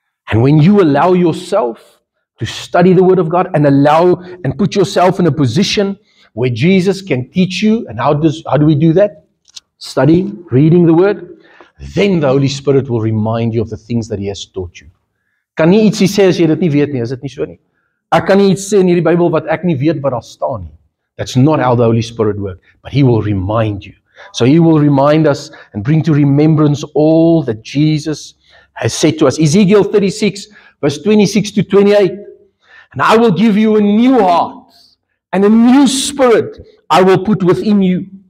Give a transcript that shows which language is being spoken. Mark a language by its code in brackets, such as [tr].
[en] And when you allow yourself to study the Word of God and allow and put yourself in a position where Jesus can teach you, and how do we do that? studying, reading the Word, then the Holy Spirit will remind you of the things that He has taught you. [af] Kan nie ietsie sê as jy dit nie weet nie, is dit nie so nie? Ek kan nie iets sê in hierdie Bybel wat ek nie weet wat daar staan nie. [en] That's not how the Holy Spirit works, but He will remind you. So He will remind us and bring to remembrance all that Jesus has said to us. Ezekiel 36, verse 26 to 28. And I will give you a new heart and a new spirit I will put within you.